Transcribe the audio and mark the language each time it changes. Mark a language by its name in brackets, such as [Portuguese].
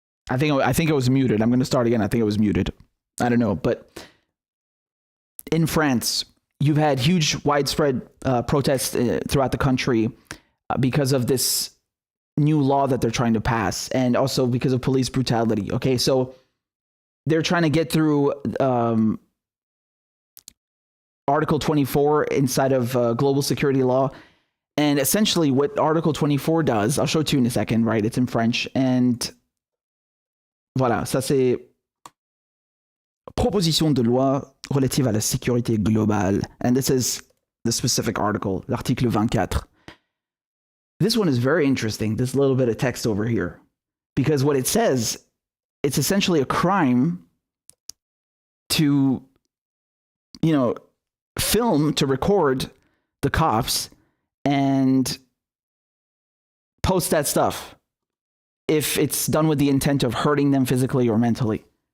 [English] I think it was muted. I'm going to start again. I think it was muted. I don't know, but in France, you've had huge, widespread protests throughout the country because of this new law that they're trying to pass, and also because of police brutality. Okay, so they're trying to get through Article 24 inside of global security law. And essentially what Article 24 does, I'll show it to you in a second, right? It's in French. And [French] voilà, ça c'est proposition de loi relative à la sécurité globale. [English] And this is the specific article, l'article 24. This one is very interesting, this little bit of text over here. Because what it says, it's essentially a crime to, film, to record the cops and post that stuff if it's done with the intent of hurting them physically or mentally.